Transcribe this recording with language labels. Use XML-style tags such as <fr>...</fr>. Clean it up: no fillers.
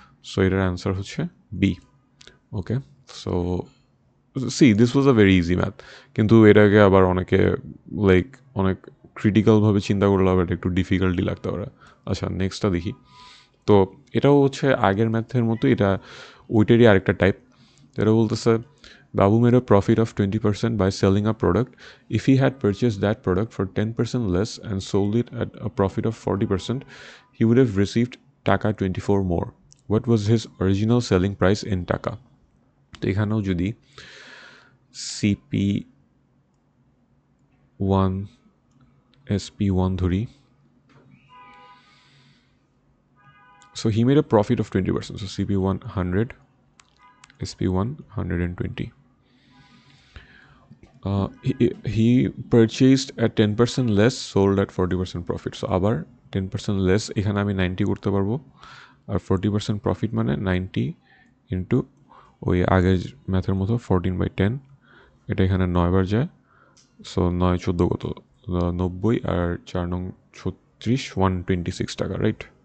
<bn>So এটার answer হচ্ছে B.</bn> <en>okay, so this was a very easy math,</en> <bn>কিন্তু এটাকে আবার অনেকে লাইক অনেক ক্রিটিক্যালভাবে চিন্তা করলে আবার একটু ডিফিকাল্টি লাগতে পারে। আচ্ছা, নেক্সটটা দেখি। তো এটাও হচ্ছে আগের ম্যাথের মতো, এটা ওইটারই আরেকটা টাইপ। এটা বলতেছে</bn> <en>Babu made a profit of 20% by selling a product. If he had purchased that product for 10% less and sold it at a profit of 40%, he would have received taka 24 more. What was his original selling price in taka?</en> <bn>তো এখানেও যদি CP1 SP1 ধরি,</bn> <en>so he made a profit of 20%, so CP1 100, SP1 120. He purchased at 10% less, sold at 40% profit.</en> <bn>So আবার 10% less, এখানে আমি 90 করতে পারবো, আর 40% প্রফিট মানে 90 ইন্টু ওই আগের ম্যাথের মতো 14/10, এটা এখানে 9 বার যায়। সো 9 14 কত, 90, আর 4 9 36, 126 টাকা, রাইট?</bn>